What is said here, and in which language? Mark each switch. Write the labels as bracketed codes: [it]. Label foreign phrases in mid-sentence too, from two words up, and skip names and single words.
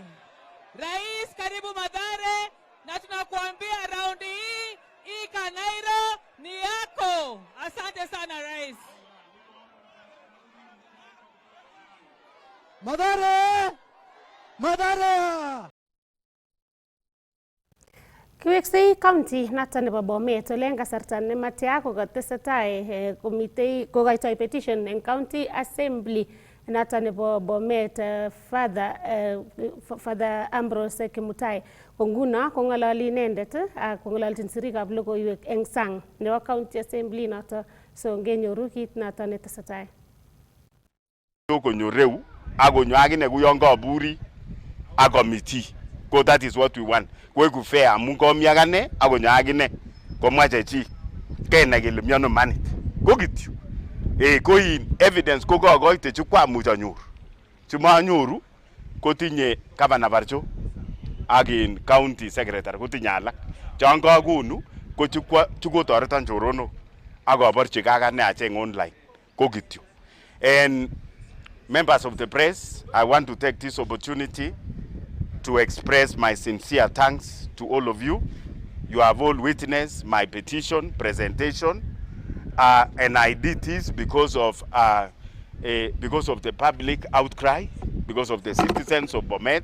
[sw] Rais, karibu Mathare, na tunakuambia raundi hii Kanairo ni yako. Asante sana Rais. Mathare! Mathare! [kln] Kiweksei county noton nebo Bomet ole en kasarta nematya kokatesetai kokoitoi petition en county assembly noton nebo Bomet Father Ambrose Kimutai. Ko nguno kong'ololi inendet ak kong'ololjin sirikab logoiwek en sang nebo county assembly noton, so ngenyoru kit noton netesetai. Konyo reu akonyo akine kuyon kaburi a committee. [en] Ko that is what we want. [kln] Koeku fair amun komi akane akonyo akine komwa chechi kenai kele miano manit. Ko kityo. Ko in evidence ko kakoite chukwamuch anyor. Chumanyoru kotinye Governor Barcho ak in county secretary kotinye alak. Chan kakonu ko chukotoreton choronok akaborchike akane acheng online. Ko kityo. [en] And members of the press, I want to take this opportunity to express my sincere thanks to all of you. You have all witnessed my petition presentation, and I did this because of the public outcry, because of the citizens of Bomet.